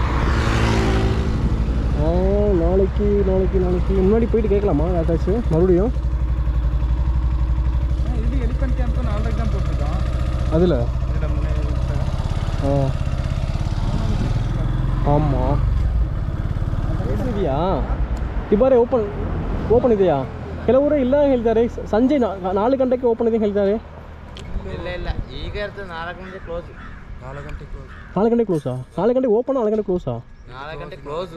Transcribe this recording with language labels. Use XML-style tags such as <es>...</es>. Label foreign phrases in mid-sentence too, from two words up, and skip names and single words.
<ta>நாளைக்கு முன்னாடி போயிட்டு கேட்கலாமா யாராச்சும் மறுபடியும்? இது எலிஃபென்ட் கேம்ப் நாளைக்கு தான் போட்டுருக்கோம். அதில் ஆமாம் ಇದೆಯಾ?</ta> <kn>ದುಬಾರೆ ಓಪನ್ ಇದೆಯಾ? ಕೆಲವರು ಇಲ್ಲ ಹೇಳ್ತಾರೆ, ಸಂಜೆ 4 ಗಂಟೆಗೆ ಓಪನ್ ಇದೆ ಹೇಳ್ತಾರೆ. ಇಲ್ಲ ಈಗ ಇರ್ತದೆ 4 ಗಂಟೆ ಕ್ಲೋಸ್. 4 ಗಂಟೆ ಕ್ಲೋಸಾ? 4 ಗಂಟೆಗೆ ಓಪನ್, 4 ಗಂಟೆ ಕ್ಲೋಸಾ? 4 ಗಂಟೆ ಕ್ಲೋಸ್.</kn>